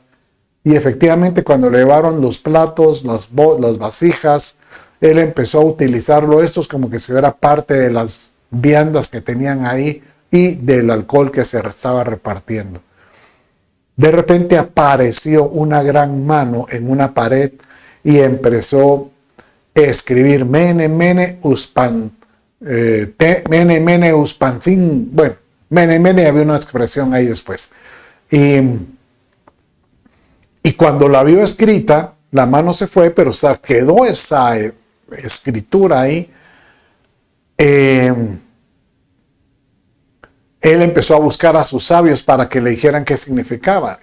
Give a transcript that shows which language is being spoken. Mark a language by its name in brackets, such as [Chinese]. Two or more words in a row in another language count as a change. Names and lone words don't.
[Spanish] Y efectivamente, cuando le llevaron los platos, las vasijas, él empezó a utilizarlo estos como que si fuera parte de las viandas que tenían ahí y del alcohol que se estaba repartiendo. De repente apareció una gran mano en una pared y empezó a escribir [Aramaic] Mene, Mene, Uspan, Mene, Mene, Uspansin. [Spanish] Bueno, [Aramaic] Mene, Mene, [Spanish] había una expresión ahí después. Y cuando la vio escrita, la mano se fue, pero quedó esa escritura ahí. Él empezó a buscar a sus sabios para que le dijeran qué significaba.